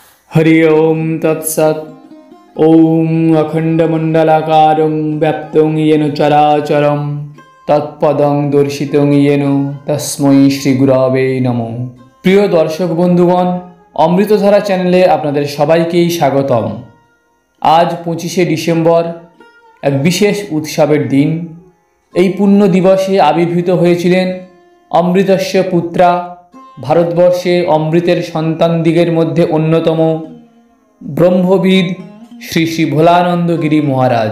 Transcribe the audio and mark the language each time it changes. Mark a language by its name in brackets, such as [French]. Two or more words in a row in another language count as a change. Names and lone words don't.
[Sanskrit] हरि ओम तत्सत्। ओम अखंडमंडलाकारं व्याप्तं येन चराचरं तत्पदं दर्शितं येन तस्मै श्री गुरवे नमो। [Bangla] প্রিয় দর্শক বন্ধুগণ, অমৃতধারা চ্যানেলে আপনাদের সবাইকেই স্বাগতম। আজ 25শে ডিসেম্বর, এক বিশেষ উৎসবের দিন। এই পুণ্য দিবসে আবির্ভূত হয়েছিলেন [Sanskrit] অমৃতস্য পুত্রা, [Bangla] ভারতবর্ষে অমৃতের সন্তানদিগের মধ্যে অন্যতম ব্রহ্মবিদ শ্রী শ্রী ভোলানন্দ গিরি মহারাজ।